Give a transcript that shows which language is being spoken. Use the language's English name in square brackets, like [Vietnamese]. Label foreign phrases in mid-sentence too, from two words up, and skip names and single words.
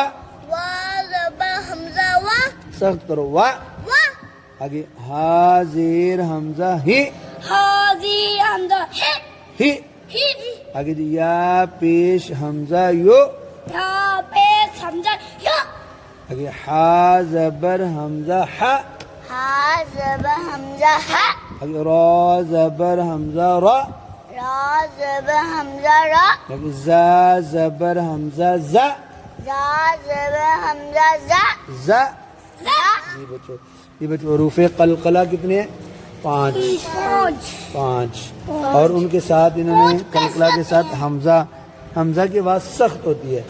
[Urdu] واو زبر حمزہ وا سخت کرو وا وا آگے ہا زیر حمزہ ہی حاضی حمزہ ہی ہی آگے جی یا پیش حمزہ یو یا پیش حمزہ یا آگے ہا زبر حمزہ ہا ہا زبر حمزہ ہا آگے را زبر حمزہ را را زبر حمزہ را آگے زا زبر حمزہ زا زا زبر حمزہ زا زا زا یہ بچو حروف قلقلہ کتنے ہیں پانچ اور ان کے ساتھ انہوں نے کلکلا کے ساتھ حمزہ کی آواز سخت ہوتی ہے.